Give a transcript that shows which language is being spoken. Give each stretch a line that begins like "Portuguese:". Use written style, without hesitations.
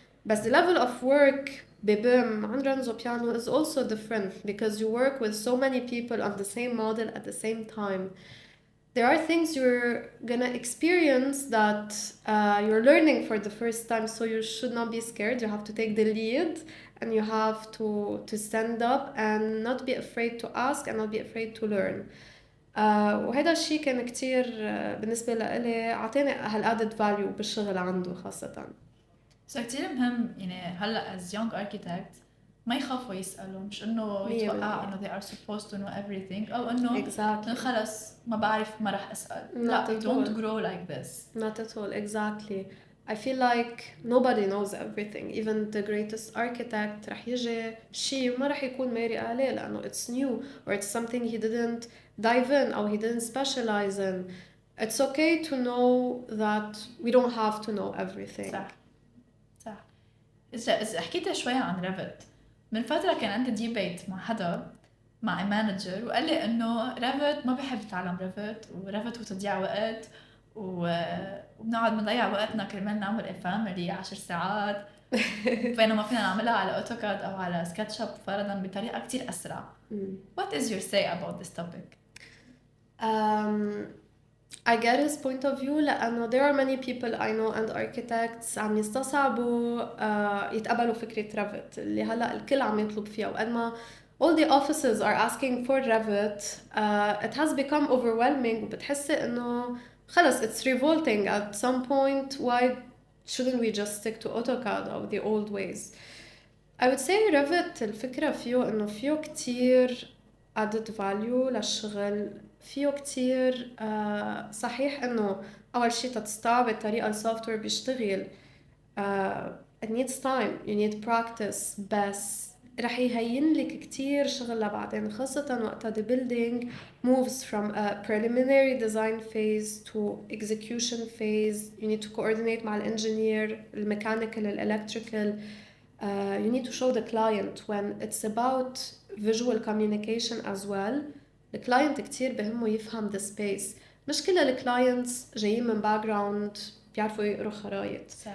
English: But the level of work BIM and Renzo Piano is also different, because you work with so many people on the same model at the same time. There are things you're gonna experience that you're learning for the first time, so you should not be scared. You have to take the lead, and you have to stand up and not be afraid to ask and not be afraid to learn.
Arabic: وهذا الشيء كان كتير بالنسبة لإلي عطاني هالadded value بالشغل عنده خاصة. كتير مهم يعني هلا
English: as young architect
Arabic: ما يخافوا يسألوا، مش إنه يتوقع إنه
English: they are supposed to know everything،
Arabic: أو إنه خلص ما بعرف ما رح أسأل.
English: لا, don't grow like this. Not at all, exactly. I feel like nobody knows everything. Even the greatest architect
Arabic: رح يجي شيء ما رح يكون ماري عليه لأنه
English: it's new, or it's something he didn't dive in or he didn't specialize in. It's okay to know that we don't have to know everything.
Arabic: صح. إذا حكيت شوية عن ريفت، من فترة كان عندي ديبيت مع حدا، مع مانجر، وقال لي إنه ريفت ما بحب يتعلم ريفت، وريفت هو تضييع وقت، وبنقعد بنضيع وقتنا كرمال نعمل فاميلي 10 ساعات بينما فينا نعملها على اوتوكاد او على سكتش اب فرضا بطريقه كتير اسرع.
English: What is your say about this topic? I get his point of view لأنه there are many people I know and architects
Arabic: عم يستصعبوا يتقبلوا فكرة Revit اللي هلا الكل عم يطلب فيها، وقد ما
English: all the offices are asking for Revit, it has become overwhelming
Arabic: وبتحسي إنه خلص
English: it's revolting at some point. Why shouldn't we just stick to AutoCAD or the old ways? I would say Revit
Arabic: الفكرة فيه إنه فيه كتير added value للشغل، فيه كتير صحيح إنه أول شيء تستوعب الطريقة السوفتوير بيشتغل
English: it needs time, you need practice،
Arabic: بس رح يهين لك كتير شغل لبعدين، خاصة وقت
English: the building moves from a preliminary design phase to execution phase. You need to coordinate
Arabic: مع الانجينير، الميكانيكال، الالكتريكال.
English: You need to show the client when it's about visual communication as well. The client
Arabic: كتير بهمه يفهم
English: the space.
Arabic: مش كل الكلاينتس جايين من background بيعرفوا يقروا خرايط.